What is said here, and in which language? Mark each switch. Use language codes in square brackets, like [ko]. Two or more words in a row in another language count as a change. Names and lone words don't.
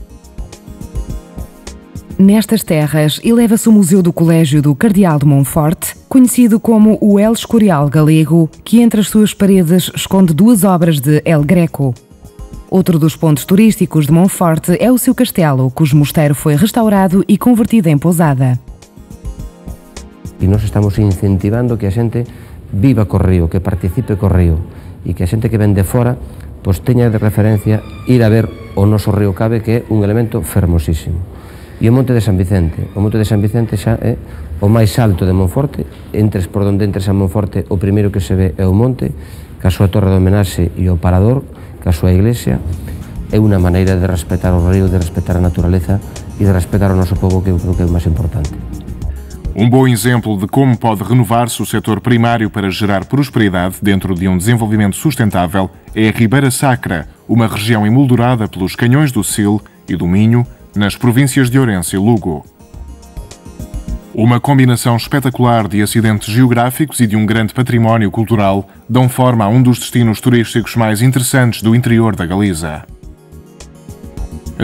[pt] Nestas terras, eleva-se o Museu do Colégio do Cardeal de Monforte, conhecido como o El Escorial Galego, que entre as suas paredes esconde duas obras de El Greco. Outro dos pontos turísticos de Monforte é o seu castelo, cujo mosteiro foi restaurado e convertido em pousada. [gl] E nós estamos incentivando que a xente viva co río, que participe co río e que a xente que ven de fora pois teña de referencia ir a ver o noso río Cave, que é un elemento fermosísimo. E o Monte de San Vicente. O Monte de San Vicente xa é o máis alto de Monforte. Entres por onde entres a Monforte, o primeiro que se ve é o monte, ca súa torre de homenaxe e o parador, que a súa iglesia. É unha maneira de respetar o río, de respetar a naturaleza e de respetar o noso povo, que eu creo que é o máis importante. [pt] Um bom exemplo de como pode renovar-se o setor primário para gerar prosperidade dentro de um desenvolvimento sustentável é a Ribeira Sacra, uma região emoldurada pelos canhões do Sil e do Minho, nas províncias de Ourense e Lugo. Uma combinação espetacular de acidentes geográficos e de um grande património cultural dão forma a um dos destinos turísticos mais interessantes do interior da Galiza.